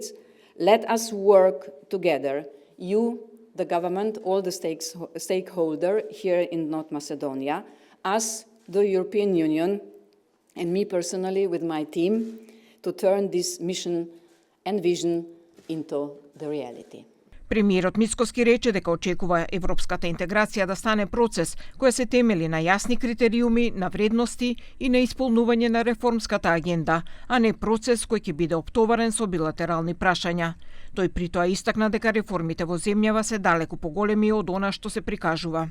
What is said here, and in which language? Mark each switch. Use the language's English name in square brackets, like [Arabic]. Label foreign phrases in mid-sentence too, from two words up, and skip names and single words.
[English] Let us work together, you, the government, all the stakeholders here in North Macedonia, us, the European Union, and me personally with my team, to turn this mission and vision into the reality. [Macedonian] Премиерот Мицкоски рече дека очекува европската интеграција да стане процес која се темели на јасни критериуми, на вредности и на исполнување на реформската агенда, а не процес кој ќе биде оптоварен со билатерални прашања. Тој притоа истакна дека реформите во земјава се далеку поголеми од она што се прикажува.